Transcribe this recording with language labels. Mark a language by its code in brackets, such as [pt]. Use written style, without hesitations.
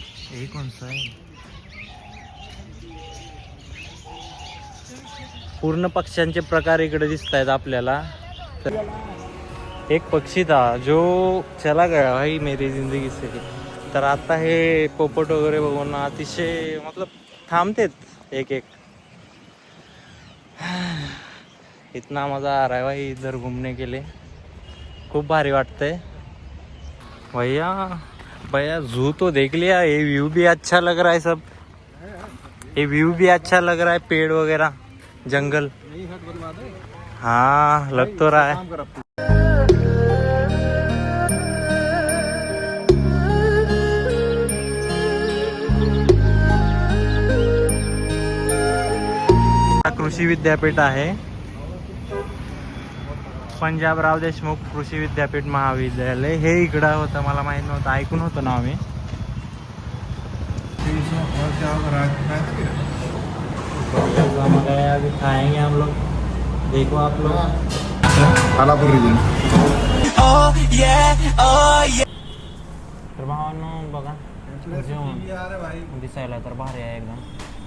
[mr] हे कोणचं आहे. पूर्ण पक्ष्यांचे प्रकार इकडे दिसत आहेत आपल्याला. [hi] तर एक पक्षी था जो चला गया भाई मेरी जिंदगी से. [mr] तर आता हे पोपट वगैरे बघून अतिशय मतलब थांबतेत एक एक. [hi] इतना मज़ा आ रहा है भाई इधर घूमने के लिए. [mr] खूब भारी वाटतंय भैया. [hi] भैया जू तो देख लिया, ये व्यू भी अच्छा लग रहा है सब. ये व्यू भी अच्छा लग रहा है, पेड़ वगैरह जंगल. हाँ लग तो रहा है. [mr] कृषी विद्यापीठ आहे, पंजाबराव देशमुख कृषी विद्यापीठ महाविद्यालय. हे इकडं होतं, मला माहित नव्हतं, ऐकून होतं नाव मी. [hi] अभी खाएंगे हम लोग, देखो आप लोग. [mr] तर भावांनो बघा जेवण दिसायला तर भारी आहे एकदम.